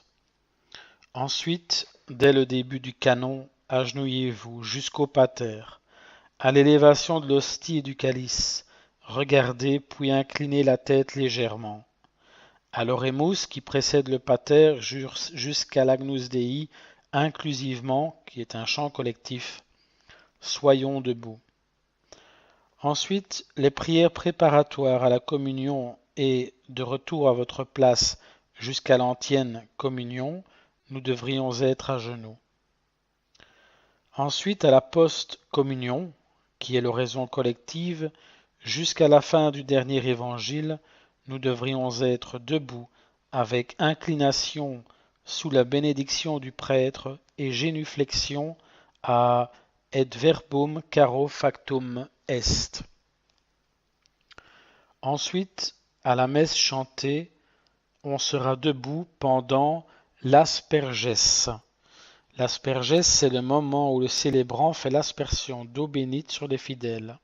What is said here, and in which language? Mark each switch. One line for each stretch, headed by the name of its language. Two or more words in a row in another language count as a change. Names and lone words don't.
French: Ensuite, dès le début du canon, agenouillez-vous jusqu'au pater. À l'élévation de l'hostie et du calice, regardez puis inclinez la tête légèrement. À l'oremus qui précède le pater jusqu'à l'
Latin: Agnus Dei,
French: inclusivement, qui est un chant collectif, soyons debout. Ensuite, les prières préparatoires à la communion et de retour à votre place jusqu'à l'antienne communion, nous devrions être à genoux. Ensuite, à la post-communion, qui est l'oraison collective, jusqu'à la fin du dernier évangile, nous devrions être debout avec inclination sous la bénédiction du prêtre et génuflexion à
Latin: Et verbum caro factum est.
French: Ensuite, à la messe chantée, on sera debout pendant l'aspergesse. L'aspergesse, c'est le moment où le célébrant fait l'aspersion d'eau bénite sur les fidèles.